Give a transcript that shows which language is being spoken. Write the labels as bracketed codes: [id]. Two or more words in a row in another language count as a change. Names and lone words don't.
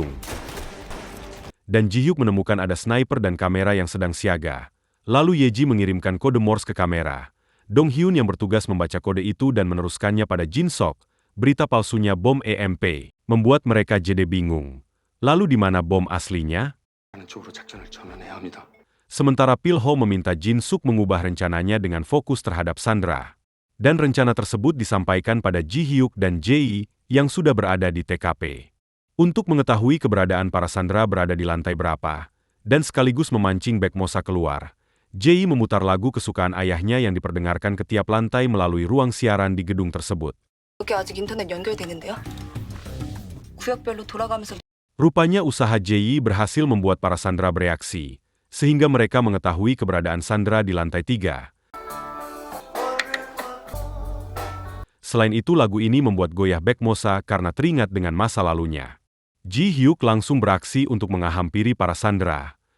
[id] Dan Ji Hyuk menemukan ada sniper dan kamera yang sedang siaga. Lalu Yeji mengirimkan kode Morse ke kamera. Dong Hyun yang bertugas membaca kode itu dan meneruskannya pada Jin Sok. Berita palsunya bom EMP membuat mereka jadi bingung. Lalu di mana bom aslinya? [ko] 쪽으로 작전을 전환해야 합니다. [id] Sementara Pilho meminta Jin Suk mengubah rencananya dengan fokus terhadap sandera. Dan rencana tersebut disampaikan pada Ji Hyuk dan Jae-yi yang sudah berada di TKP. Untuk mengetahui keberadaan para sandera berada di lantai berapa, dan sekaligus memancing Baek Mosa keluar, Jae-yi memutar lagu kesukaan ayahnya yang diperdengarkan ke tiap lantai melalui ruang siaran di gedung tersebut. [ko] 여기 아직 인터넷 연결되는데요? 구역별로 돌아가면서 [id] Rupanya usaha Jae-yi berhasil membuat para sandera bereaksi, sehingga mereka mengetahui keberadaan sandera di lantai 3. Selain itu lagu ini membuat goyah Baek Mosa karena teringat dengan masa lalunya. Ji Hyuk langsung beraksi untuk menghampiri para sandera.